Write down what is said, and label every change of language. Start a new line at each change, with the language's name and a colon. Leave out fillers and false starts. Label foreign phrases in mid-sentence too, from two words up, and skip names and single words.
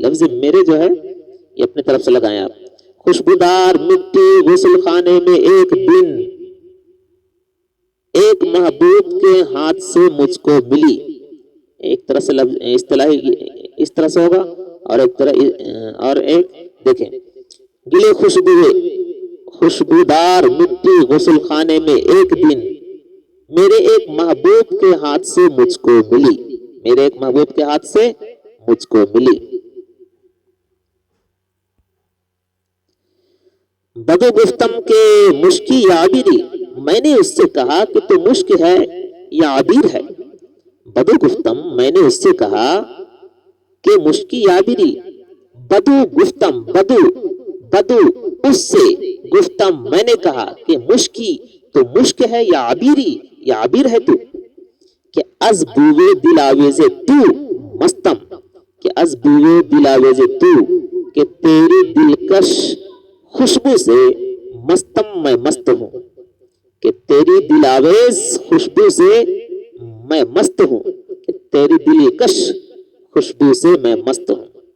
Urdu: لفظ میرے جو ہے یہ اپنے طرف سے لگائیں آپ۔ خوشبودار مٹی غسل خانے میں ایک دن ایک محبوب کے ہاتھ سے مجھ کو ملی، ایک طرح سے لفظ اصطلاحی اس طرح سے ہوگا، اور ایک دیکھیں، گلے خوشبودار مٹی غسل خانے میں ایک دن میرے ایک محبوب کے ہاتھ سے مجھ کو ملی، میرے ایک محبوب کے ہاتھ سے مجھ کو ملی۔
Persian: بدو گفتم کے مشکی یا عبیری،
Urdu: میں نے اس سے کہا کہ تو مشک ہے یا عبیر ہے۔
Persian: بدو گفتم،
Urdu: میں نے اس سے کہا کہ
Persian: مشکی یا عبیری، بدو گفتم، بدو
Urdu: اس سے، گفتم میں نے کہا کہ مشکی تو مشک ہے یا عبیری یا عبیر ہے تو،
Persian: کہ از بوئے دل آویز تو مستم، کہ از بوئے دل آویز تو،
Urdu: کہ تیری دلکش خوشبو سے مستم میں مست ہوں، کہ تیری دل آویز خوشبو سے میں مست ہوں، کہ تیری دلکش خوشبو سے میں مست ہوں۔